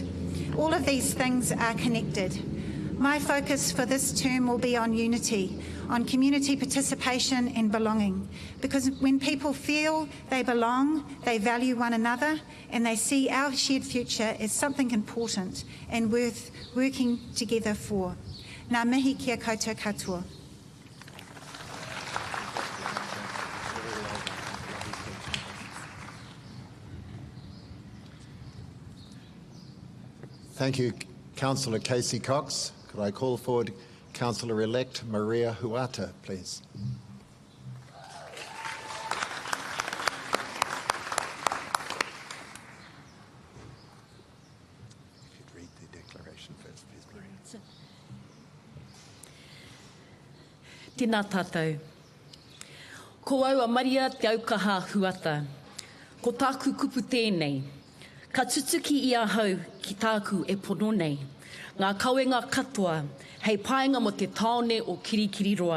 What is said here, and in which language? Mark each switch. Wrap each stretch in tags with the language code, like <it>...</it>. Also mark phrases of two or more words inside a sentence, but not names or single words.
<en>All of these things are connected. My focus for this term will be on unity, on community participation and belonging. Because when people feel they belong, they value one another, and they see our shared future as something important and worth working together for.</en> <mi>Ngā mihi kia koutou katoa.</mi> <en>Thank you, Councillor Casey Cox. Could I call forward Councillor-Elect Maria Huata, please? If you'd read the declaration first, please, Maria.</en> <mi>Tēnā tātou. Ko aua Maria te aukaha Huata. Ko tāku kupu tēnei. Ka tutuki ia hau ki tāku e pono nei. Ngā kauenga katoa, hei paenga mo te taone o Kirikiriroa.</mi>